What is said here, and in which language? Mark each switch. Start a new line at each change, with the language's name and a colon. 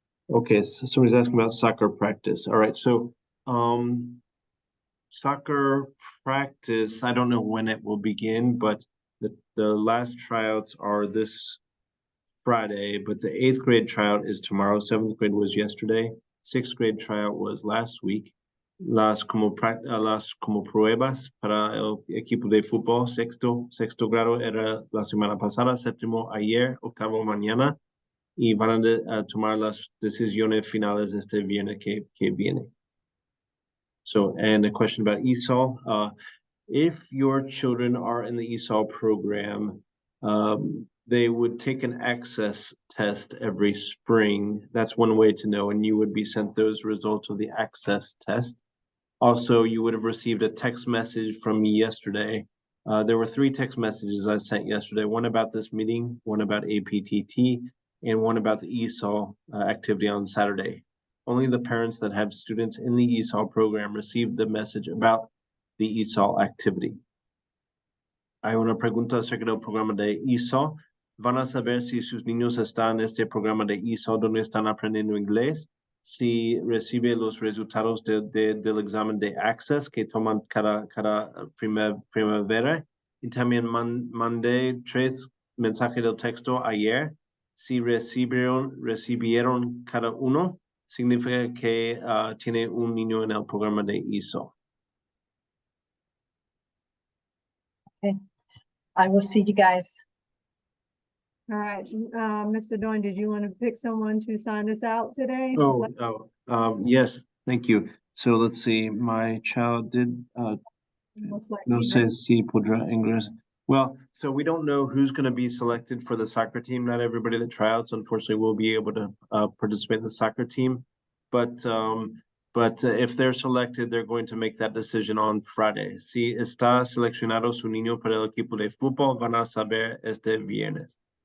English: Okay, so somebody's asking about soccer practice. All right, so soccer practice, I don't know when it will begin, but the last tryouts are this Friday, but the 8th grade tryout is tomorrow. 7th grade was yesterday. 6th grade tryout was last week.
Spanish: Las como pruebas para el equipo de fútbol sexto grado era la semana pasada, séptimo ayer, octavo mañana, y van a tomar las decisiones finales este viernes que viene.
English: So, and a question about ESOL. If your children are in the ESOL program, they would take an access test every spring. That's one way to know, and you would be sent those results of the access test. Also, you would have received a text message from me yesterday. There were 3 text messages I sent yesterday, one about this meeting, one about APTT, and one about the ESOL activity on Saturday. Only the parents that have students in the ESOL program received the message about the ESOL activity.
Spanish: Hay una pregunta acerca del programa de ESOL. ¿Van a saber si sus niños están en este programa de ESOL donde están aprendiendo inglés? Si recibe los resultados del examen de Access que toman cada primavera. Y también mandé 3 mensajes de texto ayer. Si recibieron cada uno, significa que tiene un niño en el programa de ESOL.
English: Okay. I will see you guys. All right, Mr. Dorn, did you want to pick someone to sign us out today? Yes, thank you. So let's see, my child did, Looks like
Spanish: no
English: you
Spanish: sé si podrá ingresar.
English: Well, so we don't know who's going to be selected for the soccer team. Not everybody that tryouts, unfortunately, will be able to participate in the soccer team. But if they're selected, they're going to make that decision on Friday.
Spanish: Si está seleccionado su niño para el equipo de fútbol, van a saber este viernes.